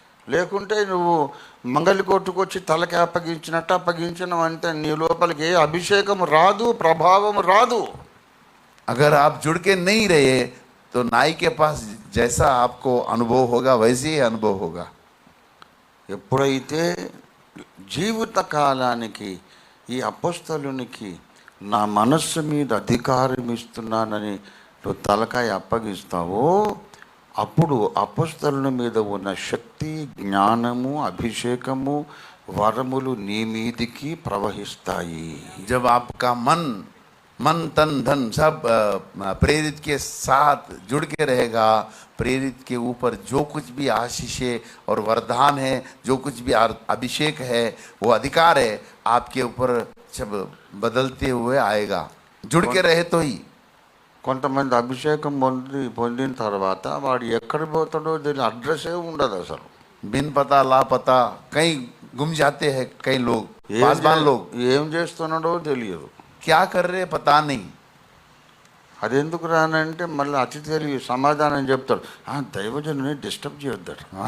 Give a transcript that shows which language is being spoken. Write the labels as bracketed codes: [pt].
[te] లేకుంటే నువ్వు మంగళి కొట్టుకొచ్చి తలకి అప్పగించినట్టు అప్పగించడం అంటే నీ లోపలికి ఏ అభిషేకం రాదు, ప్రభావం రాదు. [hi] अगर आप जुड़ के नहीं रहे तो नाई के पास जैसा आपको अनुभव होगा वैसे ही अनुभव होगा. [te] ఎప్పుడైతే జీవిత కాలానికి ఈ అపోస్తలునికి నా మనస్సు మీద అధికారం ఇస్తున్నానని నువ్వు తలకాయ అప్పగిస్తావో అప్పుడు అపోస్తలుల మీద ఉన్న శక్తి, జ్ఞానము, అభిషేకము, వరములు నీ మీదికి ప్రవహిస్తాయి. [hi] जब आपका मन तन धन सब प्रेरित के साथ जुड़ के रहेगा, प्रेरित के ऊपर जो कुछ भी आशीषें और वरदान है, जो कुछ भी अभिषेक है, वो अधिकार है, आपके ऊपर सब बदलते हुए आएगा. जुड़ के रहे तो ही. [te] కొంతమంది అభిషేకం పొందిన తర్వాత వాడు ఎక్కడ పోతాడో దీని అడ్రస్సే ఉండదు అసలు. [hi] बिन पता लापता कहीं गुम जाते हैं कई लोग, पासवान लोग. [te] ఏం చేస్తున్నాడో తెలియదు, [hi] क्या कर रहे पता नहीं. [te] అది ఎందుకు రానంటే మళ్ళీ అతి తెలివి సమాధానం చెప్తాడు, దైవజనుని డిస్టర్బ్ చేయొద్దాడు.